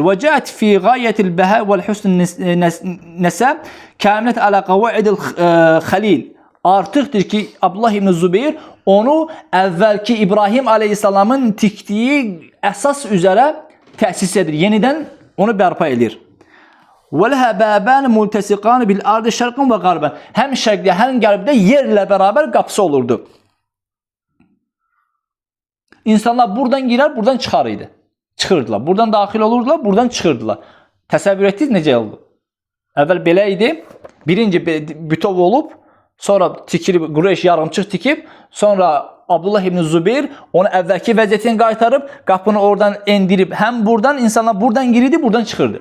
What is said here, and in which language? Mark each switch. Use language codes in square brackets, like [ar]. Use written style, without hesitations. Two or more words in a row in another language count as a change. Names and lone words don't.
[ar] وجاءت في غاية البهاء والحسن نسبة كاملة على قواعد الخليل. [az] Artıqdır ki, Abdullah ibn Zübeyir onu əvvəlki İbrahim aleyhissalamın tikdiyi əsas üzərə təsis edir. Yenidən onu bərpa edir. [ar] وَلَهَا بَابَانِ مُلْتَسِقَانِ بِالْاَرْضِ شَرْقًا وَغَرْبًا. [az] Hem şərqdə, hem qərbdə yerlə beraber qapısı olurdu. İnsanlar buradan girer, buradan çıxarıydı. Çıxırdılar. Buradan daxil olurdular, buradan çıxırdılar. Təsəvvür etdiniz necə oldu? Əvvəl belə idi. Birinci bütov olub, sonra tikilib, Qureyş yarımçıq tikib, sonra Abdullah ibn Zübeyir onu əvvəlki vəziyyətini qaytarıb, qapını oradan endirib, həm buradan insanlar buradan girirdi, buradan çıxırdı.